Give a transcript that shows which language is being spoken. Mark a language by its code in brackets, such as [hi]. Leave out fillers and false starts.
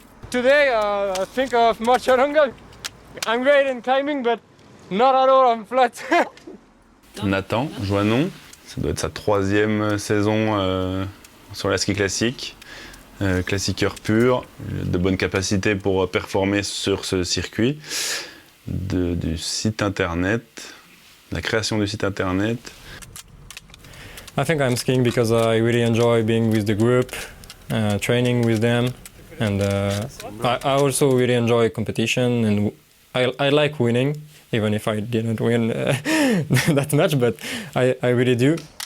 [en] Today I think of much longer. I'm great in climbing, but not at all on flat. [fr] Nathan Joannon, ça doit être sa 3e saison sur la ski classique. Classiqueur pur, de bonnes capacités pour performer sur ce circuit. Du site internet, la création du site internet. [en] I think I'm skiing because I really enjoy being with the group, training with them. And I also really enjoy competition, and I like winning, even if I didn't win that much, but I really do.